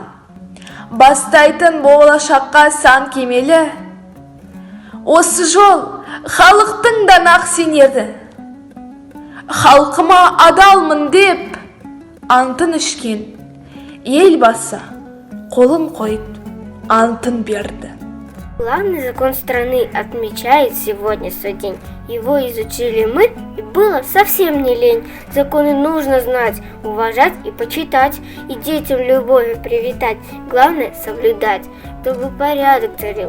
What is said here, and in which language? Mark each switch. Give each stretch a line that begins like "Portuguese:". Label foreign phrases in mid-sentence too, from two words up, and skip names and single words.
Kazakh: Бастайтын болашаққа сан кемелі, осы жол халықтың да нақ сенеді. Халқыма адалмын деп антын ішкен елбасы қолын қойып антын берді.
Russian: Главный закон страны отмечает сегодня свой день. Его изучили мы, и было совсем не лень. Законы нужно знать, уважать и почитать, и детям любовью привитать. Главное соблюдать, чтобы порядок царил.